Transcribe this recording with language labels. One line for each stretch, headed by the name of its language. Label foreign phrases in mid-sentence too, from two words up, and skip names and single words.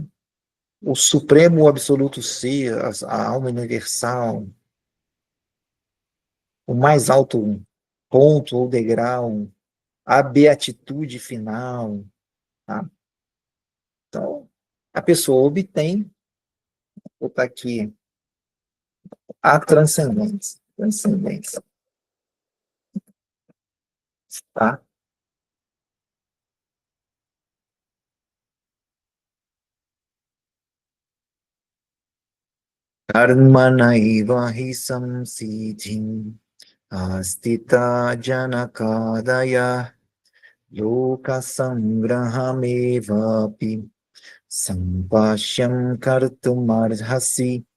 Portuguese: O supremo, o absoluto ser, a alma universal, o mais alto ponto ou degrau, a beatitude final, tá? Então, a pessoa obtém, vou botar aqui, a transcendência. Transcendência, tá?
Sanskrit: कर्मणैव हि संसिद्धिम् अस्तित जनकादय लोक संग्रहमेवापि सम्पश्यम् कर्तुमर्हसि.